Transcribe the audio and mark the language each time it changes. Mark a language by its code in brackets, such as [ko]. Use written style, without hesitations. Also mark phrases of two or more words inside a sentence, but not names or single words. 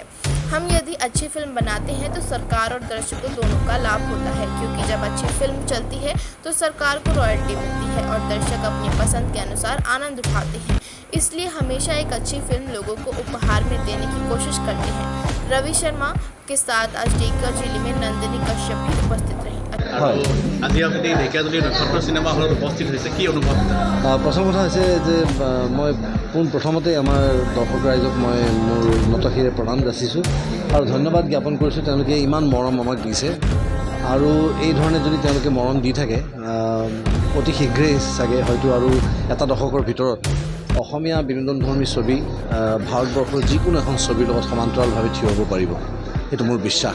[hi] हम यदि अच्छी फिल्म बनाते हैं तो सरकार और दर्शकों दोनों का लाभ होता है, क्योंकि जब अच्छी फिल्म चलती है तो सरकार को रॉयल्टी मिलती है और दर्शक अपनी पसंद के अनुसार आनंद उठाते हैं। इसलिए हमेशा एक अच्छी फिल्म लोगों को उपहार में देने की कोशिश करते हैं। रवि शर्मा के साथ आज डेकियाजुली में नंदिनी कश्यप भी उपस्थित रही। [as] আজি আপুনি ঢেকীয়াজুলি নক্ষত্ৰ চিনেমা হলত উপস্থিত হৈছে, কি অনুভৱ? প্ৰথম কথা হৈছে যে মই পোনপ্ৰথমতে আমাৰ দৰ্শক ৰাইজক মই মোৰ নতশিৰে প্ৰণাম যাচিছোঁ আৰু ধন্যবাদ জ্ঞাপন কৰিছোঁ। তেওঁলোকে ইমান মৰম আমাক দিছে আৰু এই ধৰণে যদি তেওঁলোকে মৰম দি থাকে অতি শীঘ্ৰেই চাগে হয়তো আৰু এটা দশকৰ ভিতৰত অসমীয়া বিনোদনধৰ্মী ছবি ভাৰতবৰ্ষৰ যিকোনো এখন ছবিৰ লগত সমান্তৰালভাৱে থিয় হ'ব পাৰিব, এইটো মোৰ বিশ্বাস।